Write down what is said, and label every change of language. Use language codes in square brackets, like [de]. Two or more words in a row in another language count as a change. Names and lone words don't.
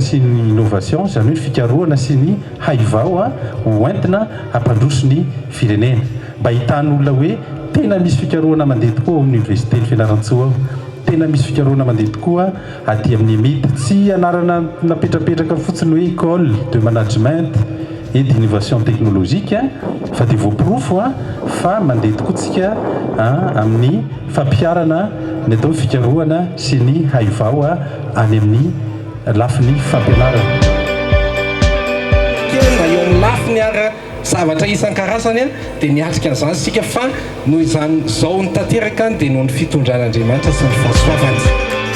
[mg] sy ny innovation izany hoe fikarohana sy ny haivao hoentina hampandroso ny firenena mba hitany olona hoe tena misy fikarohana mandeha tokoa ao amin'ny Université ny Fianarantsoa ao, tena misy fikarohana mandeha tokoa aty amin'ny Emita, tsy anarana napetrapetraka fotsiny hoe [fr] école de management et d'innovation technologique [mg] fa dia voaporofo fa mandeha tokoatsika amin'ny fampiarana ny atao fikarohana sy ny haivao any amin'ny lafiny fampianarana. Kely eo amin'ny lafiny ary zavatra isan-karazany dia niatrika an'izany sika fa noho izany izao ny tanteraka dia noho ny fitondran'Andriamanitra sy ny fahasoavany.